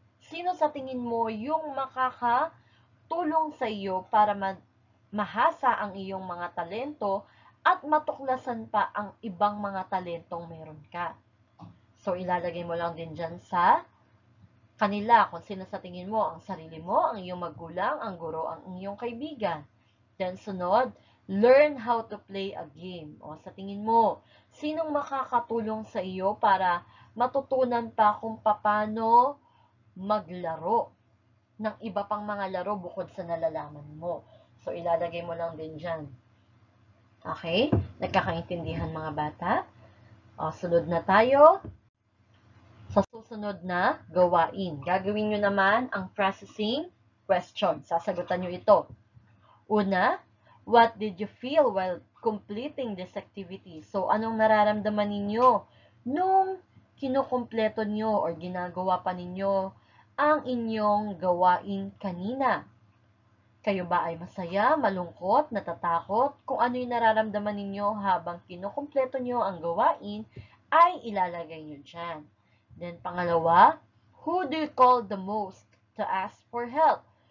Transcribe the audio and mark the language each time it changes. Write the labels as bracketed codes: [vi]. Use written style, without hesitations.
[tl] Sino sa tingin mo yung makakatulong sa iyo para mahasa ang iyong mga talento at matuklasan pa ang ibang mga talentong meron ka? So, ilalagay mo lang din dyan sa kanila kung sino sa tingin mo, ang sarili mo, ang iyong magulang, ang guro, ang iyong kaibigan. [en] Then, sunod, learn how to play a game. [tl] O, sa tingin mo, sinong makakatulong sa iyo para matutunan pa kung paano maglaro ng iba pang mga laro bukod sa nalalaman mo. So, ilalagay mo lang din dyan. Okay? Nagkakaintindihan mga bata? O, sunod na tayo sa susunod na gawain. Gagawin nyo naman ang processing question. Sasagutan nyo ito. [en] Una, what did you feel while completing this activity? [tl] So, anong nararamdaman ninyo nung kinukumpleto nyo or ginagawa pa ninyo ang inyong gawain kanina? Kayo ba ay masaya, malungkot, natatakot? Kung ano yung nararamdaman ninyo habang kinukumpleto nyo ang gawain, ay ilalagay nyo dyan. [en] Then, pangalawa, who do you call the most to ask for help?